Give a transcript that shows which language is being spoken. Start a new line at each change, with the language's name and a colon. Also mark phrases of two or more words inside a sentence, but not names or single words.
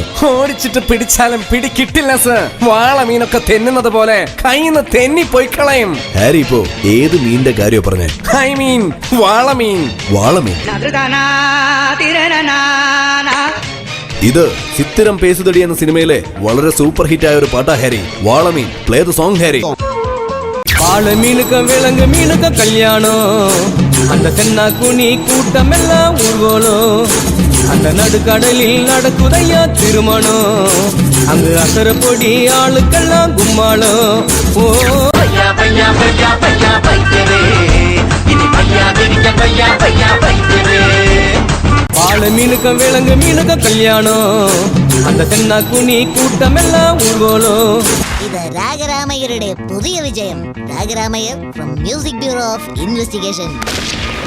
Malayalam: ഓടിച്ചിട്ട് പിടിച്ചാലും പിടി കിട്ടില്ല സർ. വാളമീനൊക്കെ തെന്നുന്നത് പോലെ കയ്യിന്ന് തെന്നി പോയി കളയും. ഹാരി ഇപ്പോ ഏത് മീനിന്റെ കാര്യം പറഞ്ഞേ?
English: I mean വാളമീൻ.
Malayalam: വാളമീൻ? ഇത് ചിത്തിരം പേസുതടി എന്ന സിനിമയിലെ വളരെ സൂപ്പർ ഹിറ്റ് ആയ ഒരു പാട്ടാ ഹാരി.
English: വാളമീൻ. play the song ഹാരി.
Tamil: வாழ மீனுக்க விலங்கு மீனுக்க கல்யாணம், அந்த தென்னா குனி கூட்டம் எல்லாம் ஊர்வலம், அந்த நடுக்கடலில் நடக்குதையா திருமணம், அங்கு அசர பொடி ஆளுக்கெல்லாம் கும்மாளம். ஓ பையா பையா பையா பையா பையரே, இனி பையா திரிக்க பையா பையா பையரே. வாழ மீனுக்க விலங்கு மீனுக்க கல்யாணம், அந்த தென்னா குனி கூட்டம் எல்லாம் ஊர்வலம்.
Malayalam: ഇത് രാഗരാമയ്യരുടെ പുതിയ വിജയം.
English: രാഗരാമയ്യർ from Music Bureau of Investigation.